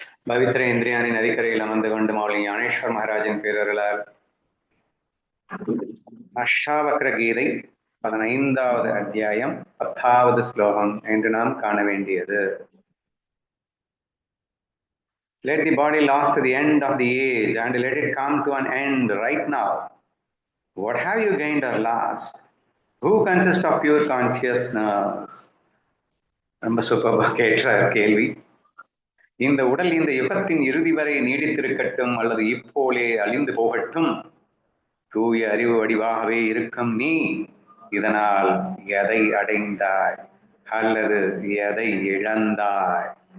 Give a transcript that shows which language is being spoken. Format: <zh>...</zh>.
<ta>பவித்ர இந்திரியானின் நதிக்கரையில் அமர்ந்து கொண்டு மௌலி ஞானேஸ்வர் மகாராஜின் பேரர்களால் அஷ்டாவக்ர கீதை 15வது அத்தியாயம் 10வது ஸ்லோகம் என்று நாம் காண வேண்டியது.</ta> <en>Let the body last to the end of the age and let it come to an end right now. What have you gained or lost? Who consists of pure consciousness?</en> <ta>ரொம்ப சூப்பரா கேட்டார் கேள்வி. இந்த உடல் இந்த யுகத்தின் இறுதி வரை நீடித்திருக்கட்டும் அல்லது இப்போலே அழிந்து போகட்டும், தூய அறிவு வடிவாகவே இருக்கும் நீ இதனால் எதை அடைந்தாய் அல்லது எதை இழந்தாய்?</ta>